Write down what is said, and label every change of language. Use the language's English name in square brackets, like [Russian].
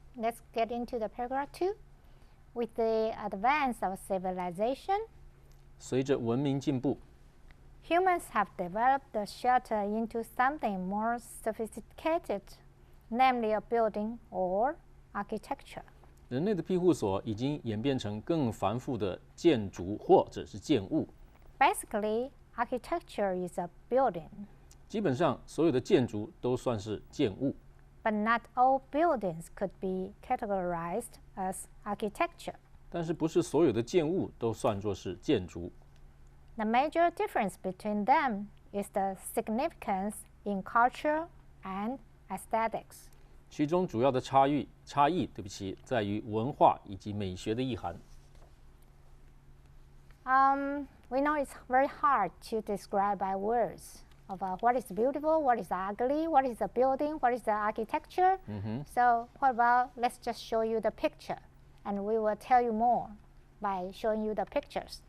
[English] Let's get into the paragraph 2. With the advance of civilization, [Chinese] 随着文明进步， [English] humans have developed the shelter into something more sophisticated, namely a building or architecture. [Chinese] 人类的庇护所已经演变成更繁复的建筑或者是建物。 [English] Basically, architecture is a building. [Chinese] 基本上，所有的建筑都算是建物。 [English] But not all buildings could be categorized as architecture. [Chinese] 但是，不是所有的建物都算作是建筑。 [English] The major difference between them is the significance in culture and aesthetics. [Chinese] 其中主要的差异，在于文化以及美学的意涵。 [English] We know it's very hard to describe by words of what is beautiful, what is ugly, what is a building, what is the architecture. So what about let's just show you the picture, and we will tell you more by showing you the pictures.